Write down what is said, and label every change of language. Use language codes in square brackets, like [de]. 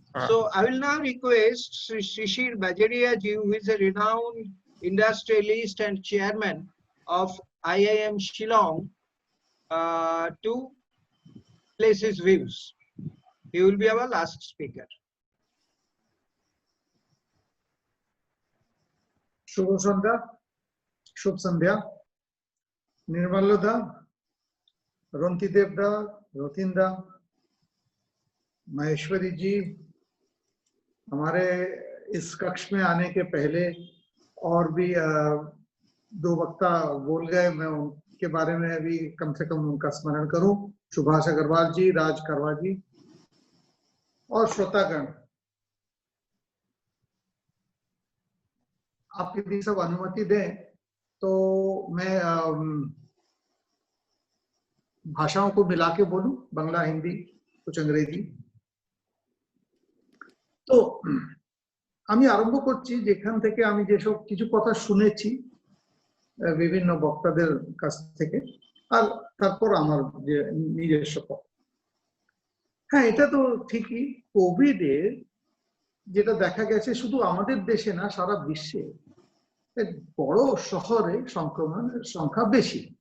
[en] So I will now request Sri Shishir Bajaria ji, who is a renowned industrialist and chairman of IIM Shillong, to place his views. He will be our last speaker. [bn] শুভ সন্ধ্যা [hi] निर्मलदा, रंतीदेवदा, रथींद्रा, महेश्वरी जी, हमारे इस कक्ष में आने के पहले और भी 2 वक्ता बोल गए, मैं उनके बारे में अभी कम से कम उनका स्मरण करूं। सुभाष अग्रवाल जी, राज करवा जी और श्रोतागण, आप यदि सब अनुमति दें तो मैं भाषाओं को मिला के बोलूं, बांग्ला, हिंदी, कुछ अंग्रेजी। [bn] তো আমি আরম্ভ করছি যেখান থেকে আমি যেসব কিছু কথা শুনেছি বিভিন্ন বক্তাদের কাছ থেকে, আর তারপর আমার যে নিজস্ব কথা। হ্যাঁ, এটা তো ঠিকই, কোভিডের যেটা দেখা গেছে শুধু আমাদের দেশে না, সারা বিশ্বে বড় শহরে সংক্রমণের সংখ্যা বেশি।